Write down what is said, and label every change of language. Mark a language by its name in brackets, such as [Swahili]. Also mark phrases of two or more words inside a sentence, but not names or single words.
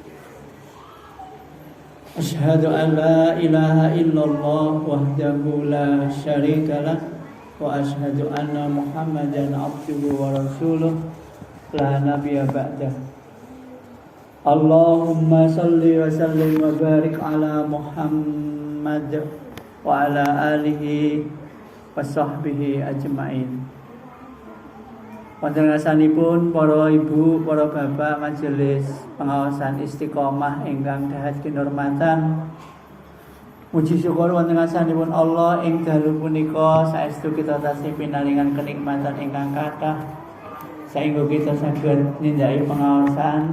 [Arabic] أشهد أن لا إله إلا الله وحده لا شريك له وأشهد أن محمدا عبده ورسوله لا نبي بعده. اللهم صل وسلم وبارك على محمد وعلى آله وصحبه أجمعين. [Javanese] Wonten ngasanipun para ibu, para bapak majelis pengawasan istiqomah ingkang dahat kinurmatan. Muji syukur wonten ngasanipun Allah ing dalu punika saestu kita tasih pinaringan kenikmatan ingkang kathah saengga kita saged nindakake pengawasan.